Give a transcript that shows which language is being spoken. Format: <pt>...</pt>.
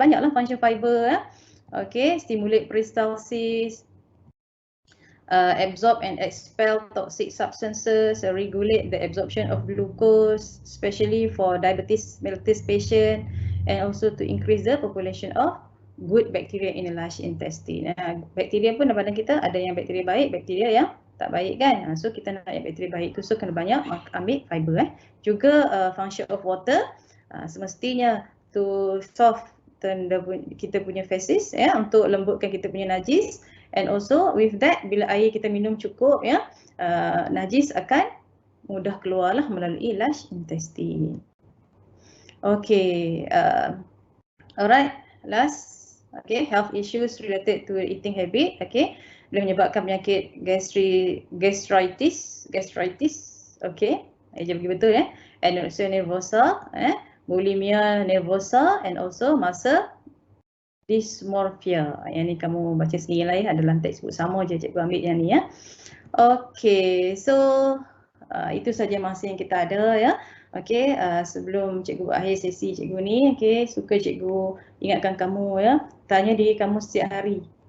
<ms>Banyaklah</ms> <en>function fiber Okay, stimulate peristalsis, absorb and expel toxic substances, regulate the absorption of glucose, especially for diabetes mellitus patient, and also to increase the population of good bacteria in the large intestine.</en> <ms>Bakteria pun dalam badan kita ada yang bakteria baik, bakteria yang tak baik kan. So kita nak yang bakteria baik tu, so kena banyak ambil fiber Juga function of water, semestinya</ms> <en>to soften</en> <ms>kita punya feces untuk lembutkan kita punya najis,</ms> <en>and also with that</en> <ms>bila air kita minum cukup najis akan mudah keluarlah melalui large intestine.</ms> <en>Okay, alright, last, health issues related to eating habit.</en> <ms>Okay, boleh menyebabkan penyakit gastritis. Okay, eja bagi betul anorexia nervosa, bulimia nervosa,</ms> <en>and also</en> <ms>muscle dysmorphia. Yang ni kamu baca sendiri lah ada lantai sebut sama je, cikgu ambil yang ni Okay, so itu saja masa yang kita ada Okay, sebelum cikgu akhir sesi cikgu ni, suka cikgu ingatkan kamu tanya diri kamu setiap hari.</ms>